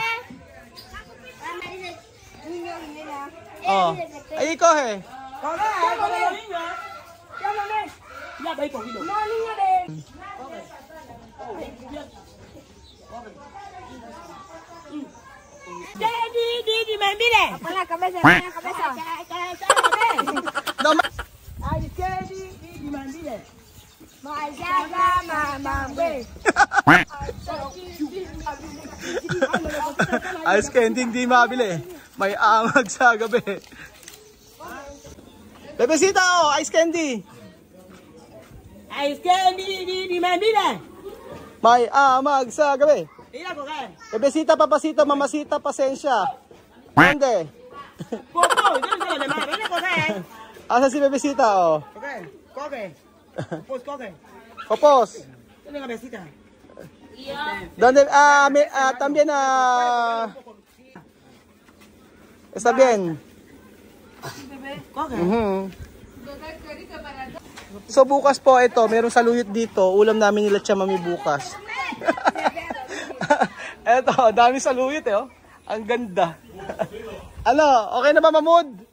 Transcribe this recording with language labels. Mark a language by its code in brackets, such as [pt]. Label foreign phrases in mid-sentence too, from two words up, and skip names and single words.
[es] Oh. Ay, kohe. Di Mantile. Pon la cabeza, pon la cabeza. No, [en] Ice candy di Mantile. ice candy [tl] hindi mabili. May amag sa gabi. Bebesita, oh, [en] ice candy. Ice candy di Mantile. [tl] May amag sa gabi. [es] Mira, coge. Bebesita, papasita, mamasita, [tl] pasensya. [es] Mande. Popo, yo no sé lo demás. Ven a coger. [tl] Asa si Bebesita, oh. [es] Coge, coge. Pues coge. Popos. Dale cabecita. ¿Dónde? También está bien. [tl] So bukas po ito, meron saluyot dito. Ulam namin nila Chamami bukas. Eto, dami saluyot eh. Oh. Ang ganda. Ano, okay na ba Mamud?